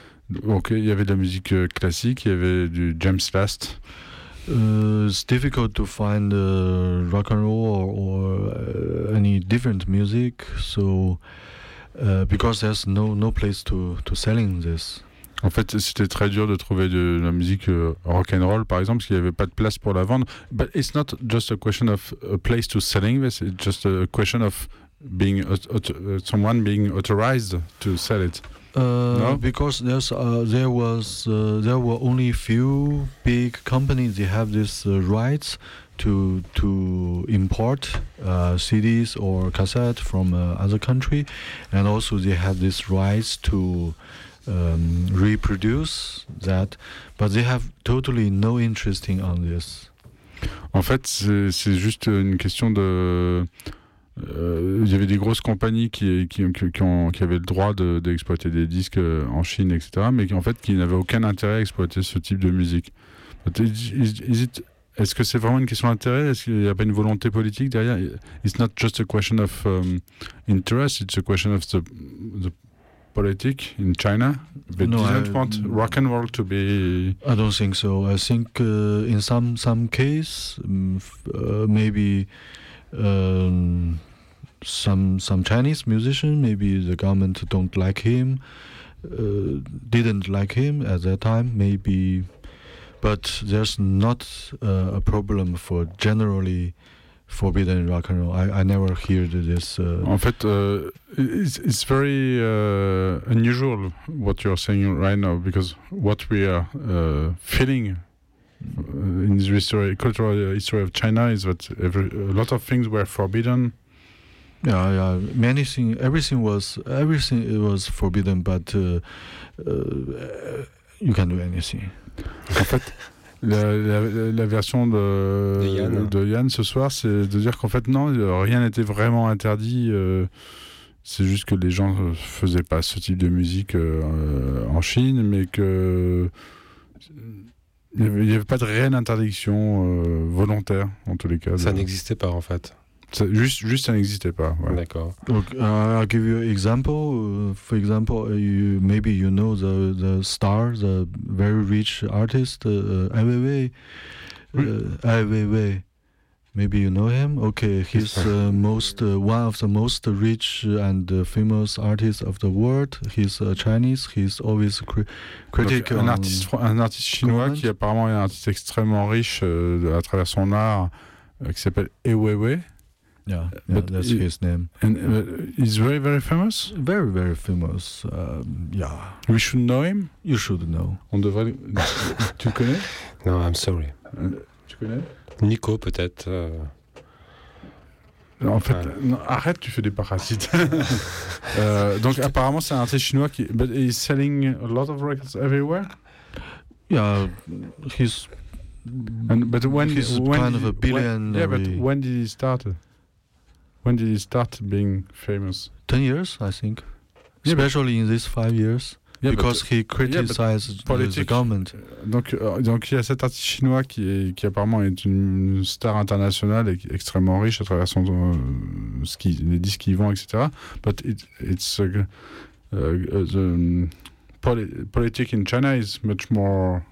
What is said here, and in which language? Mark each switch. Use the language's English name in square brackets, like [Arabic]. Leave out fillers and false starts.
[French] Donc il y avait de la musique classique, il y avait du James Last. [English] It's difficult to find rock and roll or any different music, so because there's no place to selling this. [French] En fait, c'était très dur de trouver de la musique rock and roll, par exemple, parce qu'il y avait pas de place pour la vendre. [English] But it's not just a question of a place to selling this. It's just a question of being someone being authorized to sell it. Because there were only few big companies that have this rights to import CDs or cassettes from other country, and also they have this rights to reproduce that, but they have totally no interest in on this. [French] En fait, c'est juste une question de. Il y avait des grosses compagnies qui avaient le droit d'exploiter des disques en Chine, etc., mais en fait qui n'avaient aucun intérêt à exploiter ce type de musique. Est-ce que c'est vraiment une question d'intérêt? Est-ce qu'il n'y a pas une volonté politique derrière? [English] It's not just a question of interest, it's a question of the politics in China, but no, didn't want rock and roll to be... I don't think so. I think in some case, maybe some Chinese musician, maybe the government don't like him, didn't like him at that time, maybe. But there's not a problem for generally forbidden rock and roll. I never heard this. [French] En fait, [English] it's very unusual what you're saying right now, because what we are feeling in the history, cultural history of China is that a lot of things were forbidden. Yeah, yeah. Many things, everything was forbidden, but you can do anything. [French] En fait, la version de Yann ce soir, c'est de dire qu'en fait, non, rien n'était vraiment interdit. C'est juste que les gens ne faisaient pas ce type de musique en Chine, mais que il n'y avait pas de réelle interdiction volontaire, en tous les cas. Ça n'existait pas, en fait. Juste ça n'existait pas. Ouais. D'accord. [English] Donc, I'll give you an example. For example, maybe you know the star, the very rich artist, Ai Weiwei. Oui. Ai Weiwei. Maybe you know him. Okay, he's one of the most rich and famous artists of the world. He's Chinese. He's always critical. [French] Un artiste chinois comment? Qui apparemment est un artiste extrêmement riche à travers son art, qui s'appelle Ai Weiwei. [English] Yeah, but that's his name. And he's very, very famous? Very, very famous, yeah. We should know him? You should know. [French] On devrait... Tu connais? [English] No, I'm sorry. [French] Tu connais? Nico, peut-être. En fait, non, arrête, tu fais des parasites. donc, apparemment, c'est un artiste chinois qui... [English] But he's selling a lot of records everywhere? Yeah, he's... And, but when... He's when kind of a billionaire. Yeah, but when did he start? When did he start being famous? 10 years, I think. Yeah, especially in these 5 years. Yeah, because he criticized the government. [French] Donc il y a cet artiste chinois qui apparemment est une star internationale et extrêmement riche à travers les disques qui vont, etc. [English] But it's the politics in China is much more...